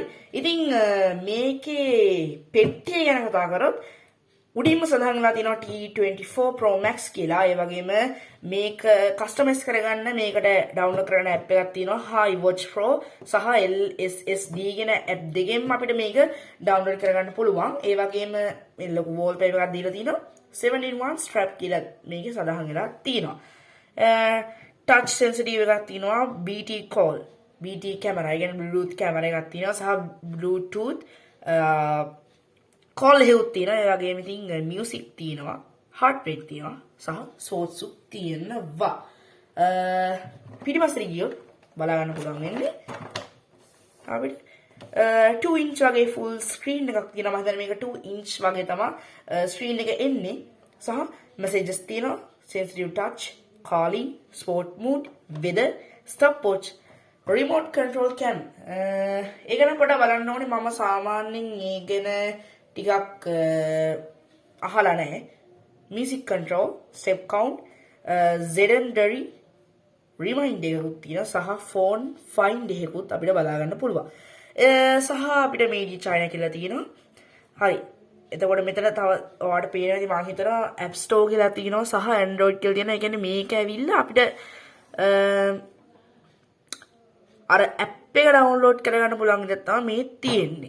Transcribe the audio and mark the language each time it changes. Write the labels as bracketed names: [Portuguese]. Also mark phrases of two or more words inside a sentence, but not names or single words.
[Sinhala] ඉතින් මේකේ පෙට්ටිය ගැන කතා කරොත් උඩින්ම සඳහන් වෙලා තියෙනවා T24 Pro Max කියලා. ඒ වගේම මේක කස්ටමයිස් කරගන්න මේකට ඩවුන්ලෝඩ් කරන ඇප් එකක් තියෙනවා iWatch Pro සහ LSSD කියන ඇප් දෙකෙන්ම අපිට මේක ඩවුන්ලෝඩ් කරගන්න පුළුවන්. ඒ වගේම මේ ලොකු wallpaper එකක් දීලා තිනවා. 7-in-1 strap කියලා මේකේ සඳහන් වෙලා තියෙනවා. [English] touch sensitive [Sinhala] එකක් තියෙනවා. [English] BT call BT camera, again Bluetooth camera [Sinhala] එකක් තියෙනවා සහ [English] Bluetooth call [Sinhala] හෙව්ත් තියෙනවා. ඒ වගේම ඉතින් music තියෙනවා, [English] heart rate [Sinhala] තියෙනවා සහ source තියෙනවා. පිටිපස්සට ගියොත් බලා ගන්න පුළුවන් වෙන්නේ අපිට 2 inch වගේ [English] full screen [Sinhala] එකක් තියෙනවා. මම හිතන්නේ මේක 2 inch වගේ තමයි screen එක එන්නේ සහ messages තියෙනවා, [English] sensitive touch, calling, sport mode, weather, stopwatch, remote control cam. [Sinhala] ඒක නම් පොඩ්ඩක් බලන්න ඕනේ. මම සාමාන්‍යයෙන් ඒ ගැන ටිකක් අහලා නැහැ. [English] music control, step count, legendary remind [Sinhala] එකකුත් තියෙනවා සහ [English] phone find [Sinhala] එකකුත් අපිට බලා ගන්න පුළුවන්. සහ අපිට මේජි China කියලා තියෙනවා. හරි. එතකොට මෙතන තව ඔයාලට පේනවා ඉතින් මම හිතනවා App Store කියලා තියෙනවා සහ Android කියලා තියෙනවා. ඒ කියන්නේ මේක ඇවිල්ලා අපිට අර ඇප් එක ඩවුන්ලෝඩ් කරගන්න පුළුවන් විදිහට තමයි මේ තියෙන්නේ.